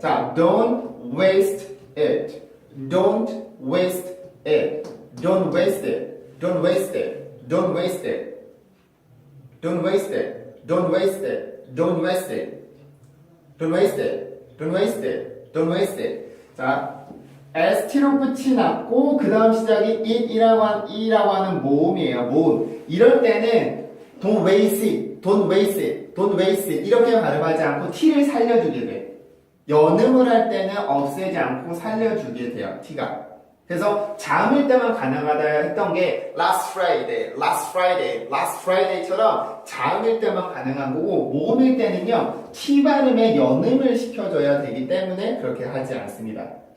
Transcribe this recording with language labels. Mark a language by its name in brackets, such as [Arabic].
[English] 자, don't waste it. Don't waste it. Don't waste it. Don't waste it. Don't waste it. Don't waste it. Don't waste it. Don't waste it. Don't waste it. Don't waste it. Don't waste it. [Korean] 자, ST로 끝이 났고 그 다음 시작이 it이라고 하는 모음이에요. 모음. 이럴 때는 [English] don't waste it. Don't waste it. Don't waste it. [Korean] 이렇게 발음하지 않고 T를 살려주게 돼. 연음을 할 때는 없애지 않고 살려주게 돼요. T가. 그래서 자음일 때만 가능하다 했던 게 last Friday처럼 자음일 때만 가능한 거고 모음일 때는요 T 발음에 연음을 시켜줘야 되기 때문에 그렇게 하지 않습니다.